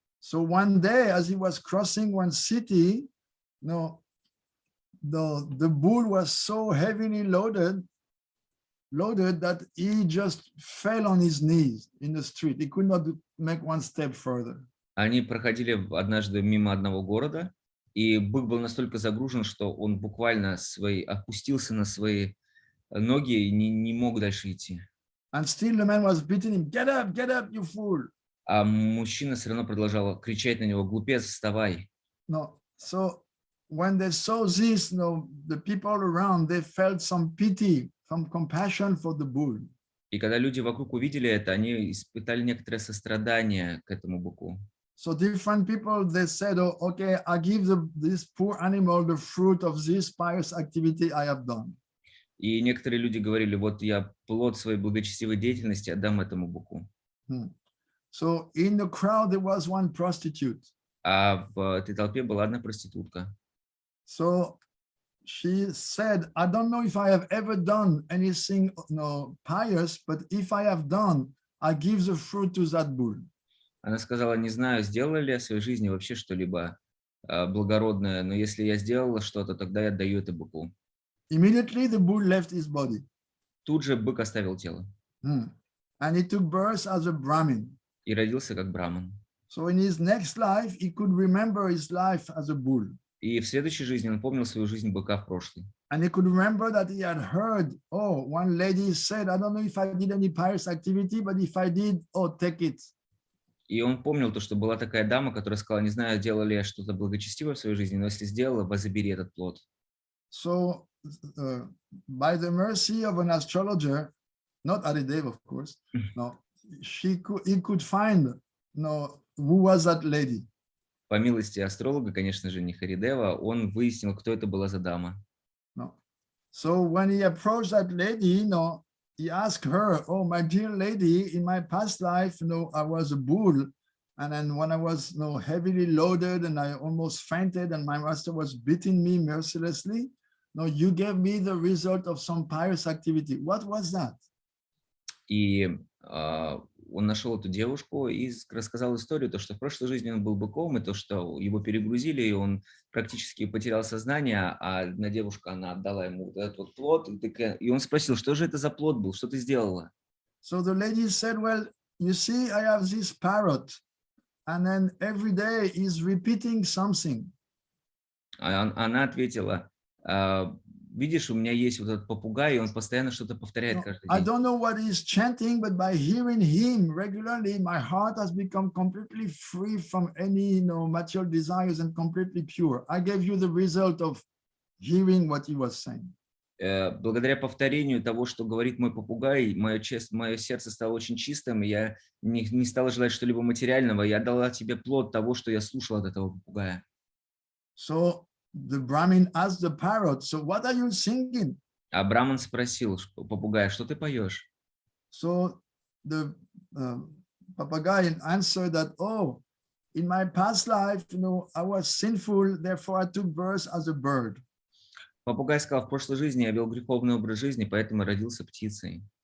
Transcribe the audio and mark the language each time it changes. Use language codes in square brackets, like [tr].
[en] So one day, as he was crossing one city, the bull was so heavily loaded that he just fell on his knees in the street. He could not make one step further. [ru] Они проходили однажды мимо одного города, и бык был настолько загружен, что он буквально опустился на свои ноги и не мог дальше идти. [en] And still the man was beating him. Get up, you fool. [ru] А мужчина все равно продолжал кричать на него: глупец, вставай. [en] No, so when they saw this, the people around, they felt some pity, some compassion for the bull. [ru] И когда люди вокруг увидели это, они испытали некоторое сострадание к этому быку. [en] So different people, they said, oh, okay, I give this poor animal the fruit of this pious activity I have done. [ru] И некоторые люди говорили: вот я плод своей благочестивой деятельности отдам этому быку. [en] So in the crowd there was one prostitute. [ru] А в этой толпе была одна проститутка. [en] So she said, I don't know if I have ever done anything pious, but if I have done, I give the fruit to that bull. [ru] Она сказала: не знаю, сделала ли я в своей жизни вообще что-либо благородное, но если я сделала что-то, тогда я отдаю это быку. [en] Immediately the bull left his body. [ru] Тут же бык оставил тело. [en] And he took birth as a Brahmin. [ru] И родился как браман. [en] So in his next life, he could remember his life as a bull. [ru] И в следующей жизни он помнил свою жизнь быка в прошлой. [en] And he could remember that he had heard, oh, one lady said, I don't know if I did any pious activity, but if I did, oh, take it. [ru] И он помнил то, что была такая дама, которая сказала: не знаю, делала ли я что-то благочестивое в своей жизни, но если сделала, забери этот плод. [en] So by the mercy of an astrologer, not Aridev, of course, he could find, who was that lady. [ru] По милости астролога, конечно же, не Харидева, он выяснил, кто это была за дама. [en] So when he approached that lady, he asked her, oh, my dear lady, in my past life, I was a bull. And then when I was heavily loaded and I almost fainted and my master was beating me mercilessly, you gave me the result of some pious activity. What was that? [ru] И он нашел эту девушку и рассказал историю, то, что в прошлой жизни он был быком, и то, что его перегрузили, и он практически потерял сознание, а одна девушка, она отдала ему этот вот плод, и он спросил: что же это за плод был, что ты сделала? [en] So the lady said, well, you see, I have this parrot, and then every day he's repeating something. [ru] Она ответила: видишь, у меня есть вот этот попугай, и он постоянно что-то повторяет каждый день. [en] I don't know what he's chanting, but by hearing him regularly, my heart has become completely free from any material desires and completely pure. I gave you the result of hearing what he was saying. [ru] Благодаря повторению того, что говорит мой попугай, мое сердце стало очень чистым, и я не стала желать что-либо материального, я дала тебе плод того, что я слушал от этого попугая. [en] So the Brahmin asked the parrot, so what are you singing? [ru] А Браман спросил попугая: что ты поешь? [en] So the papagayo answered that, oh, in my past life, I was sinful, therefore I took birth as a bird. [ru] Попугай сказал: в прошлой жизни я вел греховный образ жизни, поэтому родился птицей.